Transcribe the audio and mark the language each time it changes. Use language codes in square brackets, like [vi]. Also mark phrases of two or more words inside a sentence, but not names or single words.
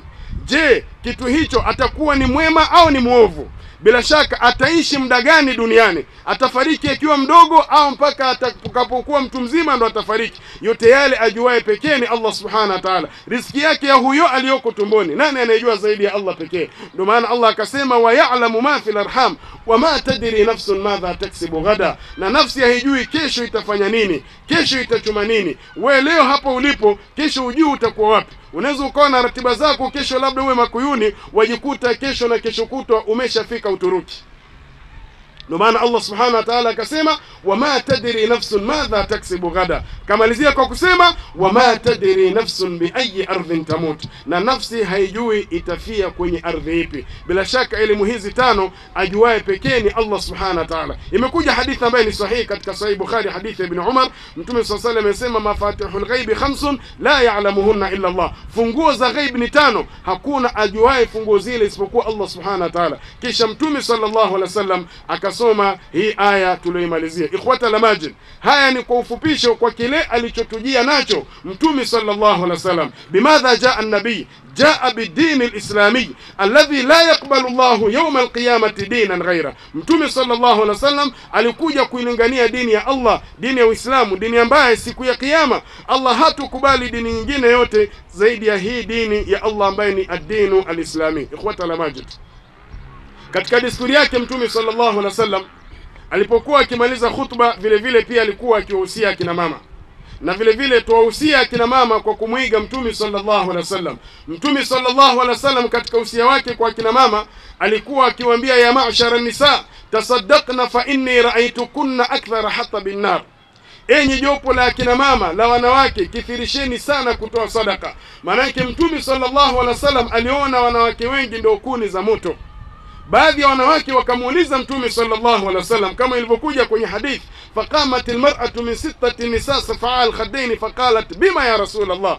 [sw] Je, kitu hicho atakuwa ni mwema au ni muovu? Bila shaka ataishi muda gani duniani? Atafariki akiwa mdogo au mpaka atakapokuwa mtu mzima ndo atafariki? Yote yale ajuaye pekee ni [ar] الله سبحانه وتعالى. [sw] Riziki yake ya huyo aliyoko tumboni, nani anayejua zaidi ya Allah pekee? Ndio maana Allah akasema, [ar] ويعلم ما في الأرحام وما تدري نفس ماذا تكسب غدا, [sw] na nafsi haijui kesho itafanya nini, kesho itachuma nini. Wewe leo hapo ulipo, kesho hujui utakuwa wapi. Unaweza ukawa na ratiba zako, kesho labda uwe Makuyuni, wajikuta kesho na kesho kutwa umeshafika Uturuki. Ndio maana [ar] الله سبحانه وتعالى [sw] akasema, [ar] وما تدري نفس ماذا تكسب غدا, [sw] kamalizia kwa kusema [ar] وما تدري نفس بأي أرض تموت, [sw] na nafsi haijui itafia kwenye ardhi ipi. Bila shaka elimu hizi tano ajuaye pekee ni [ar] الله سبحانه وتعالى. [sw] Imekuja hadithi ambayo ni sahihi katika Sahih Bukhari, hadithi ya Ibn Umar. Mtume [ar] صلى الله عليه وسلم [sw] amesema, [ar] مفاتح الغيب خمس لا يعلمهن إلا الله, [sw] funguo za ghaib ni tano, hakuna ajuaye funguo zile isipokuwa [ar] الله سبحانه وتعالى. [sw] Kisha Mtume [ar] صلى الله عليه وسلم [sw] tukasoma hii aya tulioimalizia. [ar] إخوة الأماجد, [sw] haya ni kwa ufupisho kwa kile alichotujia nacho Mtume [ar] صلى الله عليه وسلم. بماذا جاء النبي جاء بالدين الإسلامي الذي لا يقبل الله يوم القيامة دينا غير. [sw] Mtume [ar] صلى الله عليه وسلم [sw] alikuja kuilingania dini ya Allah, dini ya Uislamu, dini ambaye siku ya kiyama Allah hatukubali dini nyingine yote zaidi ya hii dini ya Allah ambaye ni [ar] الدين الإسلامي. إخوة الأماجد, [sw] katika desturi yake Mtume [ar] صلى الله عليه وسلم [sw] alipokuwa akimaliza khutba, vile vile pia alikuwa akiwahusia akina mama, na vile vile tuwahusia akina mama kwa kumuiga Mtume [ar] صلى الله عليه وسلم. [sw] Mtume [ar] صلى الله عليه وسلم [sw] katika usia wake kwa akina mama alikuwa akiwaambia, [ar] يا معشر النساء تصدقن فإني رأيتكن أكثر حتى بالنار. [sw] Enyi jopo la akina mama la wanawake, kithirisheni sana kutoa sadaka. Maana yake Mtume [ar] صلى الله عليه وسلم [sw] aliona wanawake wengi ndio kuni za moto. Baadhi ya wanawake wakamuuliza Mtume [ar] صلى الله عليه وسلم [sw] kama ilivyokuja kwenye hadith, [ar] فقامت المرأة من ستة نساء سفعاء الخدين فقالت بما يا رسول الله.